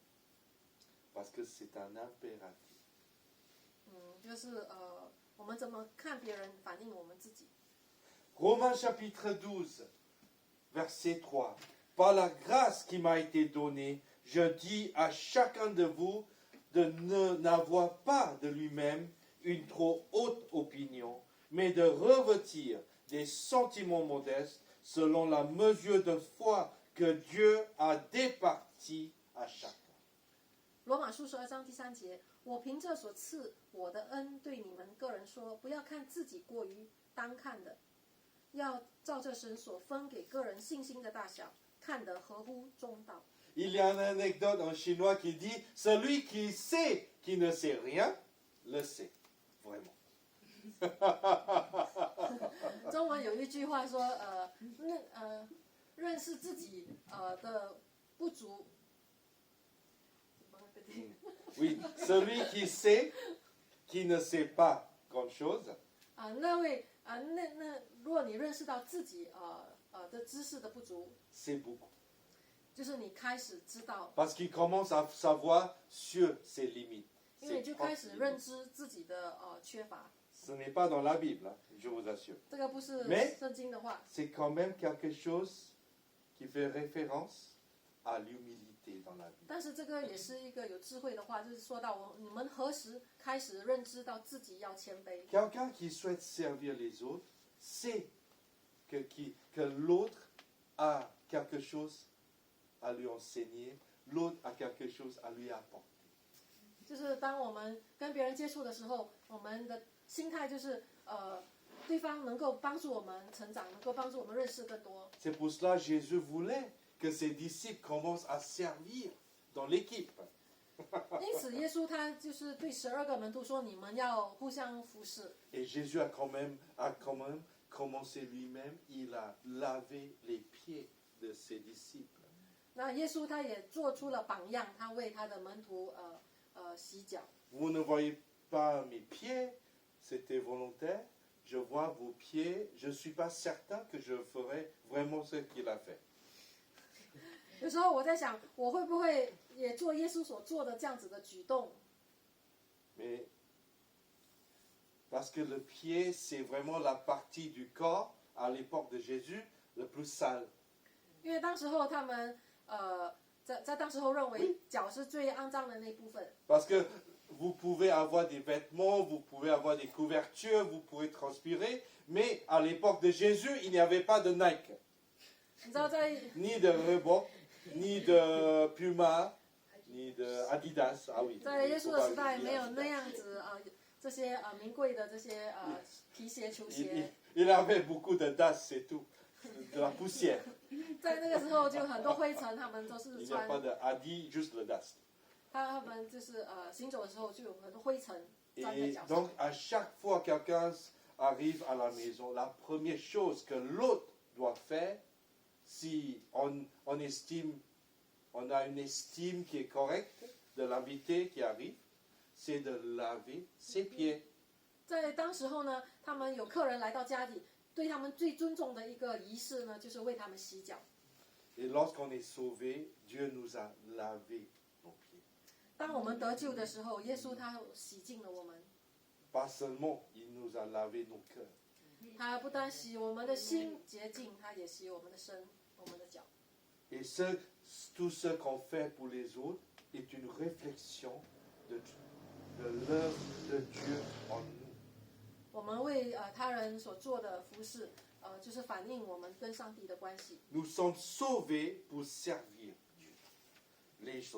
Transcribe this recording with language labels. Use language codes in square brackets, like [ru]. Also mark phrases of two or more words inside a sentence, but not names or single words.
[fr] Parce que c'est un impératif. [zh] 就是我们怎么看别人，反映我们自己。 [fr] Romains chapitre 12, verset 3. Par la grâce qui m'a été donnée, je dis à chacun de vous de n'avoir pas de lui-même une trop haute opinion, mais de revêtir des sentiments modestes selon la mesure de foi que Dieu a départie à chacun. [zh] 罗马书12章第3节，我凭着所赐我的恩，对你们个人说，不要看自己过于当看的，要照着神所分给个人信心的大小，看得合乎中道。 [fr] Il y a une anecdote en chinois qui dit celui qui sait qui ne sait rien, le sait. Vraiment. [zh] 中文有一句话说，认识自己的不足。 [fr] Oui, celui qui sait, qui ne sait pas grande chose, [zh] 如果你认识到自己的知识的不足， [fr] c'est beaucoup. [zh] 就是你开始知道， [fr] Parce qu'il commence à savoir sur ses limites. [zh] 因为你 [fr] ses [zh] 就 [fr] propres [zh] 开始 [fr] limites. [zh] 认知自己的缺乏。 [fr] Ce n'est pas dans la Bible, hein, je vous assure. [zh] 这个不是 [fr] Mais- [zh] 圣经的话， [fr] C'est quand même quelque chose qui fait référence à l'humilité dans la vie. [zh] 但是这个也是一个有智慧的话，就是说到你们何时开始认知到自己要谦卑？ [fr] Quelqu'un qui souhaite servir les autres sait que l'autre a quelque chose à lui enseigner, l'autre a quelque chose à lui apporter. [zh] 就是当我们跟别人接触的时候，我们的心态就是对方能够帮助我们成长，能够帮助我们认识更多。 [fr] C'est pour cela que Jésus voulait que ses disciples commencent à servir dans l'équipe. [zh] 因此，耶稣他就是对12个门徒说：“你们要互相服侍。 [fr] Et Jésus a quand même commencé lui-même, il a lavé les pieds de ses disciples. ” [zh] 那耶稣他也做出了榜样，他为他的门徒洗脚。 [fr] Vous ne voyez pas mes pieds, c'était volontaire. Je vois vos pieds, je ne suis pas certain que je ferai vraiment ce qu'il a fait. [zh] 有时候我在想，我会不会也做耶稣所做的这样子的举动？ [fr] Mais parce que le pied, c'est vraiment la partie du corps, à l'époque de Jésus, le plus sale. [zh] 因为当时候他们在当时候认为脚是最肮脏的那部分。 [fr] Parce que vous pouvez avoir des vêtements, vous pouvez avoir des couvertures, vous pouvez transpirer, mais à l'époque de Jésus, il n'y avait pas de Nike, [zh] 你知道在 [fr] ni de Reebok, ni de Puma, ni de Adidas. Ah oui. [zh] 在耶稣 [fr] faut [zh] 的 [fr] pas [zh] 时代 [fr] oublier [zh] 没有 [fr] Adidas. [zh] 那样子这些名贵的这些皮鞋球 [fr] Il, [zh] 鞋， [fr] il avait beaucoup de das, c'est tout. De la poussière. [zh] 在那个时候就很多灰尘，他们都是 [fr] Il n'y a [zh] 穿 [fr] pas de Adi, juste le dust. [zh] 他们就是行走的时候就有很多灰尘粘在 [fr] Et [zh] 脚上 [fr] donc, à chaque fois que quelqu'un arrive à la maison, la première chose que l'autre doit faire, si on estime, on a une estime qui est correcte de l'invité qui arrive, c'est de laver ses pieds. [zh] 在当时候呢，他们有客人来到家里，对他们最尊重的一个仪式呢，就是为他们洗脚。 [fr] Et lorsqu'on est sauvé, Dieu nous a lavé nos pieds. [zh] 当我们得救的时候，耶稣他洗净了我们， [fr] Pas seulement, il nous a lavé nos cœurs. [zh] 他不单洗我们的心洁净，他也洗我们的身、我们的脚。 [fr] Et tout ce qu'on fait pour les autres est une réflexion de l'œuvre de Dieu en nous. [zh] 我们为他人所做的服侍，就是反映我们跟上帝的关系。 [fr] Nous sommes sauvés pour servir Dieu, les autres.